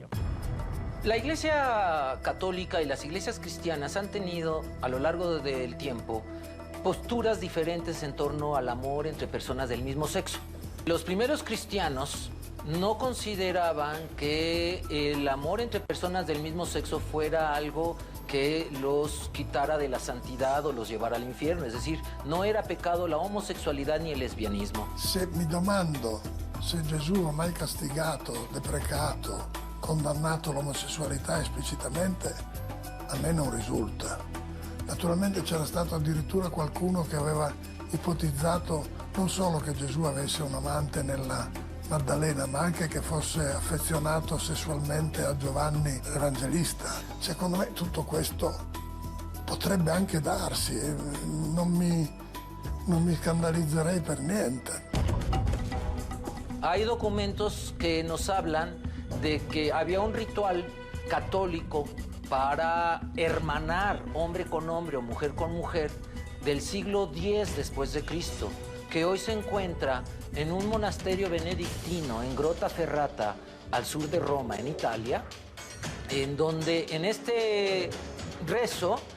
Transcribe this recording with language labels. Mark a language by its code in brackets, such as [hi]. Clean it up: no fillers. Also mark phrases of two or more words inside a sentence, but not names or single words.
[es] La Iglesia católica y las iglesias cristianas han tenido a lo largo del tiempo posturas diferentes en torno al amor entre personas del mismo sexo. Los primeros cristianos no consideraban que el amor entre personas del mismo sexo fuera algo que los quitara de la santidad o los llevara al infierno. Es decir, no era pecado la homosexualidad ni el lesbianismo. [it] Se mi domando se Gesù ha mai castigato, deprecato, condannato l'omosessualità esplicitamente, a me non risulta. Naturalmente c'era stato addirittura qualcuno che aveva ipotizzato non solo che Gesù avesse un amante nella Maddalena, ma anche che fosse affezionato sessualmente a Giovanni l'Evangelista. Secondo me tutto questo potrebbe anche darsi, non mi scandalizzerei per niente. [es] Hay documentos que nos hablan de que había un ritual católico para hermanar hombre con hombre o mujer con mujer del siglo X después de Cristo, que hoy se encuentra en un monasterio benedictino en Grottaferrata, al sur de Roma, en Italia, en donde en este rezo